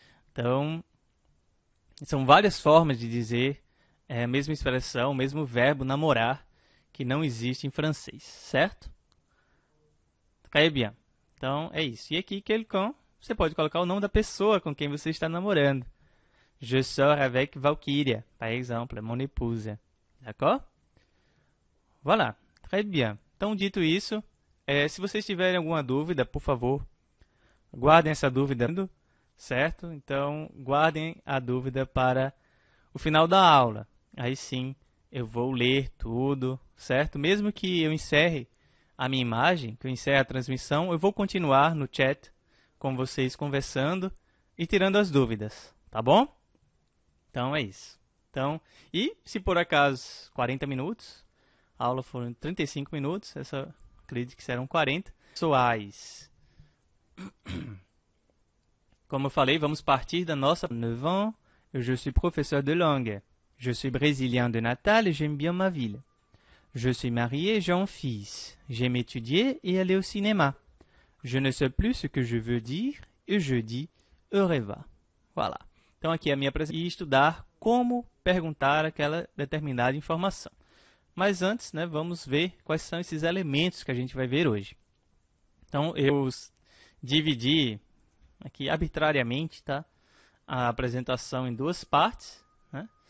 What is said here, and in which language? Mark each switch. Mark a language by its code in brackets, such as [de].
[pt] Então, são várias formas de dizer a mesma expressão, o mesmo verbo namorar, que não existe em francês, certo? [fr] Très bien. [pt] Então, é isso. E aqui, quelqu'un, você pode colocar o nome da pessoa com quem você está namorando. [fr] Je sors avec Valkyria, par exemple, mon épouse. D'accord? Voilà. Très bien. [pt] Então, dito isso, se vocês tiverem alguma dúvida, por favor, guardem essa dúvida, certo? Então, guardem a dúvida para o final da aula. Aí sim, eu vou ler tudo, certo? Mesmo que eu encerre a minha imagem, que eu encerre a transmissão, eu vou continuar no chat com vocês conversando e tirando as dúvidas, tá bom? Então, é isso. Então, e se por acaso 40 minutos, a aula foram 35 minutos, acredito que serão 40. Pessoais. Como eu falei, vamos partir da nossa 9 ans. [fr] Je suis professeur de langue. Je suis brésilien de Natal et j'aime bien ma ville. Je suis marié et j'ai un fils. J'aime étudier et aller au cinéma. Je ne sais plus ce que je veux dire et je dis au revoir. Voilà. [pt] Então aqui é a minha apresentação e estudar como perguntar aquela determinada informação. Mas antes, né, vamos ver quais são esses elementos que a gente vai ver hoje. Então eu dividi aqui arbitrariamente, tá, a apresentação em duas partes. Né?